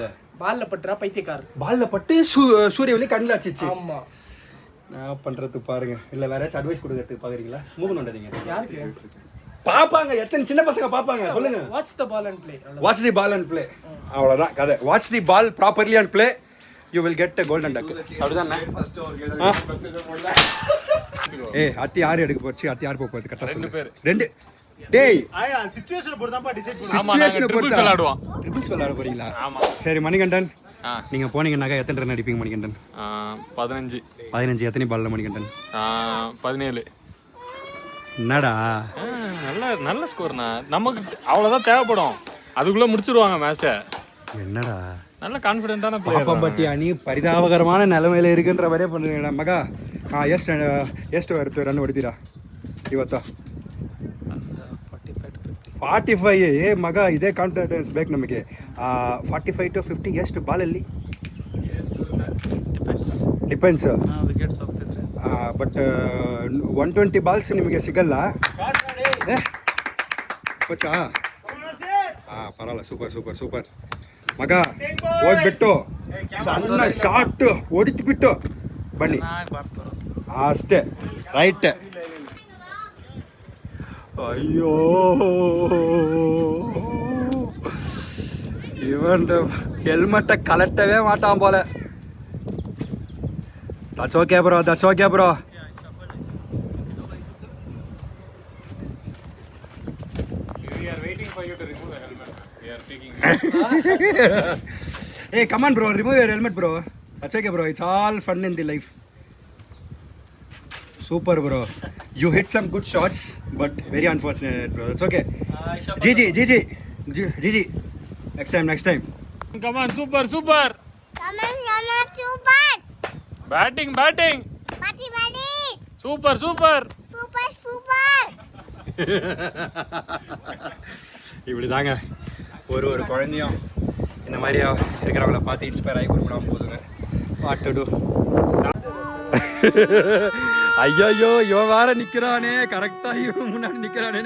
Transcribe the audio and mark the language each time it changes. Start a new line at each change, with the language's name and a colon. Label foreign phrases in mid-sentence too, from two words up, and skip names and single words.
Tamil: பால்ல பட்டுறா பைத்தியக்கார. பால்ல பட்டு சூரிய ஒளி கண்ணில் அடிச்சிச்சு. ஆமா, நான் பண்றது பாருங்க. இல்ல வேற ஏதாச்சும் அட்வைஸ் கொடுக்கறதுக்கு பாக்குறீங்களா? மூவ் பண்ணாதீங்க. யாருக்கு பாப்பாங்க, எத்தனை சின்ன பசங்க பாப்பாங்க, சொல்லுங்க.
English: watch the ball and play. watch the ball and play,
Tamil: அவ்வளவுதான் கதை.
English: watch the ball properly and play, you will get a golden duck.
Tamil: அப்படிதானே? அத்தி யார் எடுக்க போச்சு, அத்தி யார் போறது கரெக்ட்டா? 2 பேர். 2 டேய் ஆயா சிச்சுவேஷனை பொறுத்து தான் டிசைட் பண்ணுவோம். ஆமா, நாங்க ட்ரிபிள்ஸ் விளையாடுவோம். ட்ரிபிள்ஸ் விளையாட போறீங்களா? ஆமா. சரி மணிகண்டன், நீங்க போனீங்கன்னாக்கா எத்தனை ரன் அடிப்பீங்க மணிகண்டன்? 15. 15. எத்தனை பால்ல மணிகண்டன்? 17. என்னடா நல்ல ஸ்கோர்னா, நமக்கு அவ்வளவுதான் தேவைப்படும், அதுக்குள்ள முடிச்சிருவாங்க மேட்சை. என்னடா நல்ல கான்ஃபிடென்ட்டான பிளேயர். பாப்பம்பட்டி அணி பரிதாபகரமான நிலைமையில இருக்குன்ற வரையே பண்ணுறீங்கடா மகா.
Kannada: ಎಷ್ಟು ರನ್ ಹೊಡಿತೀರಾ ಇವತ್ತು? 45. ಮಗ ಇದೇ ಕಾನ್ಫಿಡೆನ್ಸ್ ಬೇಕು ನಮಗೆ. 45 to 50 ಎಷ್ಟು ಬಾಲಲ್ಲಿ? ಡಿಪೆಂಡ್ಸ್. ವಿಕೆಟ್ಸ್ ಹೋಗ್ತಿದ್ರೆ ಬಟ್ 120 ಬಾಲ್ಸ್ ನಿಮಗೆ ಸಿಗಲ್ಲ. ಕೋಚಾ? ಪರವಾಗಿಲ್ಲ, ಸೂಪರ್ ಮಗ. ಹೋಗ್ಬಿಟ್ಟು ಸಣ್ಣ ಶಾರ್ಟ್ ಹೊಡಿದ್ಬಿಟ್ಟು ಬನ್ನಿ ಅಷ್ಟೇ. ರೈಟ್.
Tamil: ஐயோ இவன் ஹெல்மெட்டை கலட்டவே மாட்டான் போல.
English: that's okay bro. Hey, come on bro, remove your helmet bro. That's okay bro, it's all fun in the life. Super bro, you hit some good shots but very unfortunate bro. It's okay. GG. Next time. Come on, super. Come on, super. Batting. Bati. Super. Super.
Tamil: இப்படி தாங்க ஒரு குழந்தையும் இந்த மாதிரி இருக்கிறவங்கள பார்த்து இன்ஸ்பயர் ஆகி கொடுக்கலாம் போதுங்க.
English: what to do.
Tamil: ஐயோ இவன் வேற நிக்கிறானே, கரெக்டா இவன் முன்னாடி நிக்கிறானே.